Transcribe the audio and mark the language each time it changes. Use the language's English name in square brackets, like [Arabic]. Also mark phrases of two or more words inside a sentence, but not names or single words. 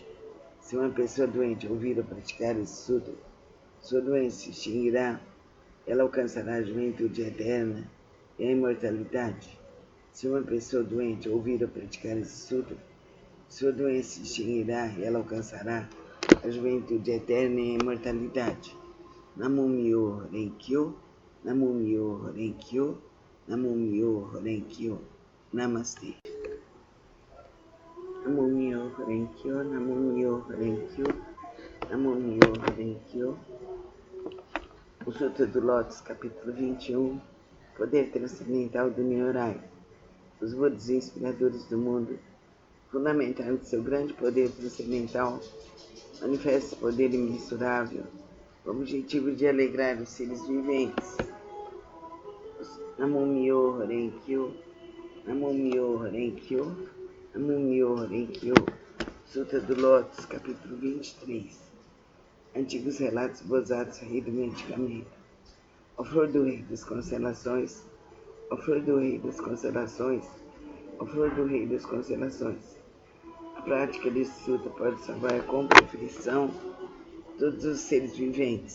[Portuguese] Se uma pessoa doente ouvir a praticar esse sutra, sua doença se extinguirá, ela alcançará a juventude eterna e a imortalidade. Se uma pessoa doente ouvir a praticar esse sutra, sua doença se extinguirá e ela alcançará a juventude eterna e a imortalidade. [Japanese] 南無妙法蓮華経、南無妙法蓮華経、南無妙法蓮華経. [Portuguese] Namastê. [Japanese] 南無妙法蓮華経、南無妙法蓮華経、南無妙法蓮華経. [Portuguese] O Sutra do Lótus, capítulo 21, Poder Transcendental do Nyorai. Os Budas inspiradores do mundo, fundamentados em seu grande poder transcendental, manifesta esse poder imensurável com o objetivo de alegrar os seres viventes. [Japanese] 南無妙法蓮華経、南無妙法蓮華経、南無妙法蓮華経. [Portuguese] Sutra do Lótus, capítulo 23. Antigos relatos bozados aritmeticamente. Ó flor do rei das constelações, ó flor do rei das constelações, ó flor do rei das constelações. A prática desse sutra pode salvar com perfeição todos os seres viventes.